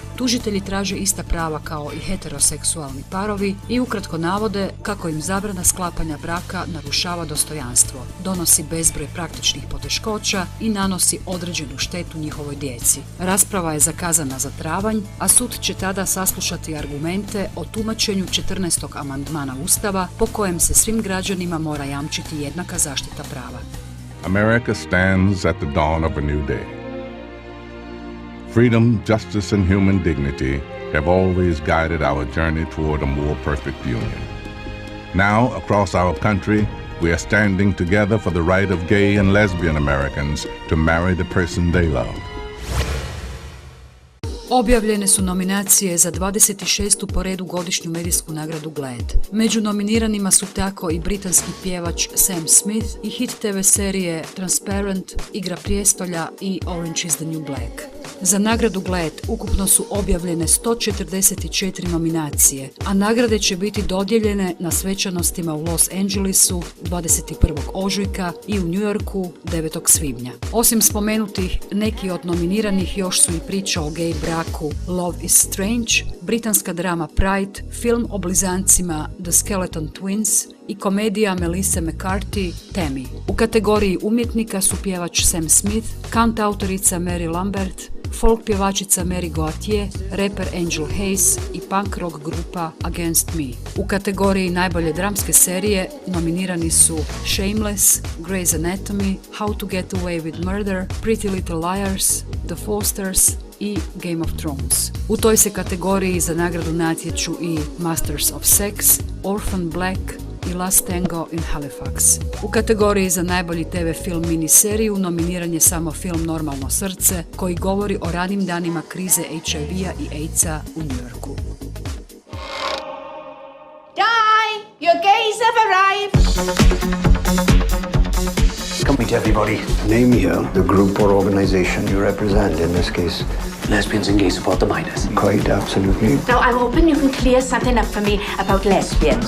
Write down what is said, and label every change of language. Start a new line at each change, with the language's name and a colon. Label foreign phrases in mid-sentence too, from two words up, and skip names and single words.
Croatian: Tužitelji traže ista prava kao i heteroseksualni parovi i ukratko navode kako im zabrana sklapanja braka narušava dostojanstvo, donosi bezbroj praktičnih poteškoća i nanosi određenu štetu njihovoj djeci. Rasprava je zakazana za travanj, a sud će tada saslušati argumente o tumačenju 14. amandmana Ustava po kojem se svim građanima mora jamčiti jednaka zaštita prava.
English: America stands at the dawn of a new day. Freedom, justice, and human dignity have always guided our journey toward a more perfect union. Now, across our country, we are standing together for the right of gay and lesbian Americans to marry the person they love.
Croatian: Objavljene su nominacije za 26. po redu godišnju medijsku nagradu GLAAD. Među nominiranima su tako i britanski pjevač Sam Smith i hit TV serije Transparent, Igra prijestolja i Orange is the New Black. Za nagradu GLAAD ukupno su objavljene 144 nominacije, a nagrade će biti dodijeljene na svečanostima u Los Angelesu 21. ožujka i u New Yorku 9. svibnja. Osim spomenutih, neki od nominiranih još su i priča o gej braku Love is Strange, britanska drama Pride, film o blizancima The Skeleton Twins i komedija Melissa McCarthy Tammy. U kategoriji umjetnika su pjevač Sam Smith, kantautorica Mary Lambert, folk pjevačica Mary Gauthier, reper Angel Hayes i punk rock grupa Against Me. U kategoriji najbolje dramske serije nominirani su Shameless, Grey's Anatomy, How to Get Away with Murder, Pretty Little Liars, The Fosters i Game of Thrones. U toj se kategoriji za nagradu natječu i Masters of Sex, Orphan Black i Last Tango in Halifax. U kategoriji za najbolji TV film miniseriju nominiran je samo film Normalno srce, koji govori o ranim danima krize HIV-a i AIDS-a u New Yorku.
English: Di, your gays have arrived. Come meet everybody. Name here the group or organization you represent, in this case. Lesbians and gay support the minors. Quite absolutely. Now, I'm hoping you can clear something up for me about lesbians.